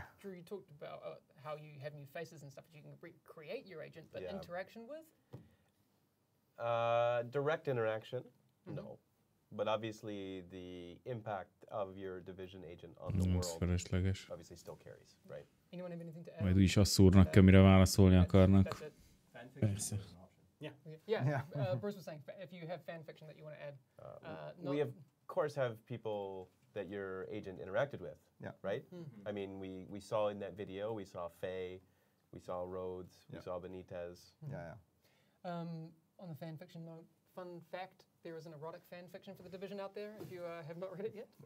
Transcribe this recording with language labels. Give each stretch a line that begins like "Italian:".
English: Drew, you talked about how you have new faces and stuff that you can recreate your agent, but interaction with? Direct interaction? No. But obviously the impact of your Division agent on the world obviously still carries, right? Anyone have anything to add?
Hungarian: Majd úgyis azt szúrnak ki, amire válaszolni akarnak. Persze.
English: Yeah. Bruce was saying if you have fan fiction that you want to add. We of course have people that your agent interacted with, right? I mean, we saw in that video, we saw Faye, we saw Rhodes, we saw Benitez. On the fan fiction note, fun fact, there is an erotic fan fiction for the Division out there, if you have not read it yet.